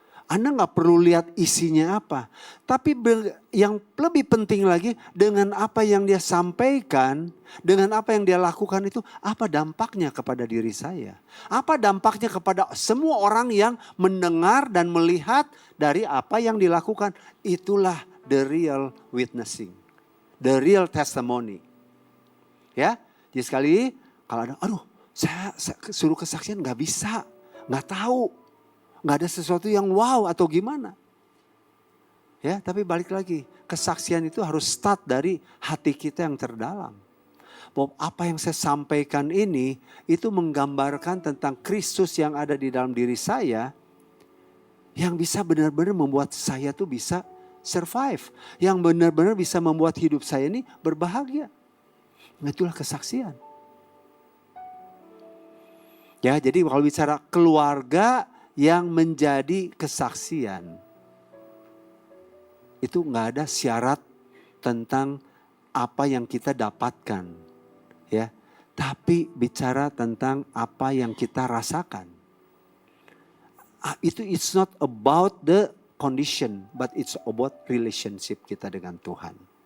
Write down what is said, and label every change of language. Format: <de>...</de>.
<id>Anda nggak perlu lihat isinya apa. Tapi yang lebih penting lagi dengan apa yang dia sampaikan, dengan apa yang dia lakukan itu, apa dampaknya kepada diri saya. Apa dampaknya kepada semua orang yang mendengar dan melihat dari apa yang dilakukan. Itulah</id> <en>the real witnessing. The real testimony.</en> <id>Ya, jadi sekali kalau ada, saya suruh kesaksian nggak bisa, nggak tahu. Nggak ada sesuatu yang wow atau gimana. Ya, tapi balik lagi. Kesaksian itu harus start dari hati kita yang terdalam. Bahwa apa yang saya sampaikan ini, itu menggambarkan tentang Kristus yang ada di dalam diri saya. Yang bisa benar-benar membuat saya tuh bisa survive. Yang benar-benar bisa membuat hidup saya ini berbahagia. Itulah kesaksian. Ya, jadi kalau bicara keluarga yang menjadi kesaksian, itu nggak ada syarat tentang apa yang kita dapatkan, ya. Tapi bicara tentang apa yang kita rasakan. Itu</id> <en>it's not about the condition, but it's about relationship</en> <id>kita dengan Tuhan.</id>